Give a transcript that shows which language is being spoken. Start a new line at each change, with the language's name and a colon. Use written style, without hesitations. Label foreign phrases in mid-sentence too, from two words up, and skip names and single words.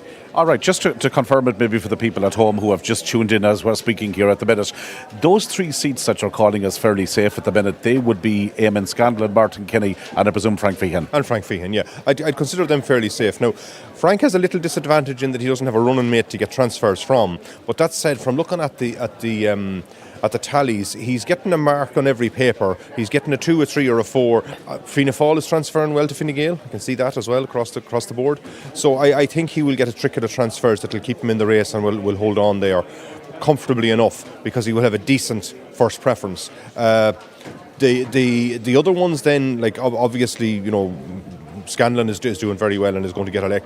English: All right, just to confirm it maybe for the people at home who have just tuned in as we're speaking here at the minute, those three seats that you're calling as fairly safe at the minute, they would be Eamon Scanlon, Martin Kenny and I presume Frank Feehan. And Frank Feehan, yeah. I'd consider them fairly safe. Now, Frank has a little disadvantage in that he doesn't have a running mate to get transfers from, but that said, from looking at the tallies, he's getting a mark on every paper. He's getting a 2, a 3 or a 4. Fianna Fáil is transferring well to Fine Gael. I can see that as well across the board. So I think he will get a trick of the transfers that will keep him in the race and will hold on there comfortably enough because he will have a decent first preference. The other ones then, like obviously, Scanlon is doing very well and is going to get elected.